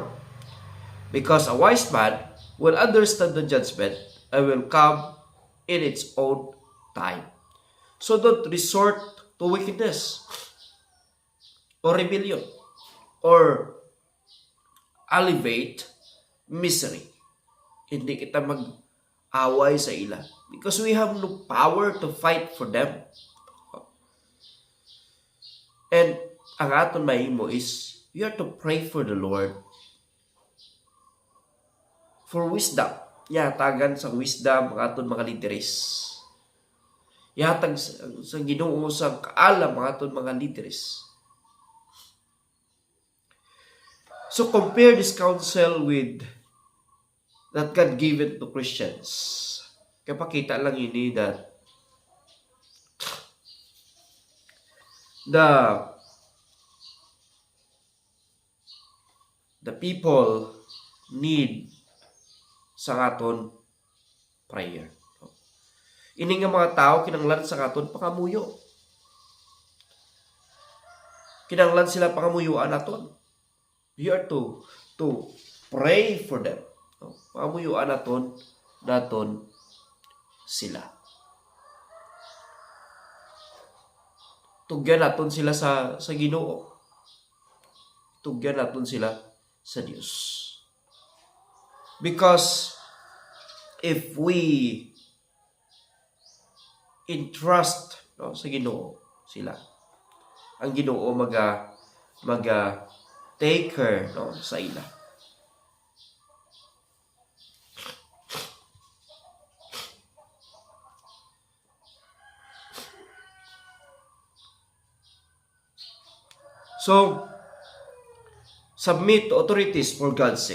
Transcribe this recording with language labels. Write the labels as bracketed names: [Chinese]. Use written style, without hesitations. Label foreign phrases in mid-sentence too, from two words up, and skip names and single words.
[English] Because a wise man will understand the judgment and will come in its own time. So don't resort to wickedness or rebellion or elevate misery. [Hiligaynon] Hindi kita mag-away sa ila [English] because we have no power to fight for them. And [Hiligaynon] ang aton mahimo [English] is we are to pray for the Lord for wisdom. [Hiligaynon] Yatagan sa wisdom ang aton mga líderes. Yatag sa Ginoo sa kaalam ang aton mga líderes. [English] So compare this counsel with that God given to Christians. [Hiligaynon] Kaya pakita lang ini [English] that the people need [Hiligaynon] sa aton prayer. Ini nga mga tao kinanglan sa aton pangamuyo. Kinanglan sila pangamuyuan aton. [English] We are to pray for them. [Hiligaynon] Pangamuyuan naton sila. Tugyan naton sila sa Ginoo. Tugyan naton sila sa Dios. [English] Because if we entrust [Hiligaynon] sa Ginoo sila, ang Ginoo maga [English] take care [Hiligaynon] sa ila. [English] So, submit to authorities for God's sake.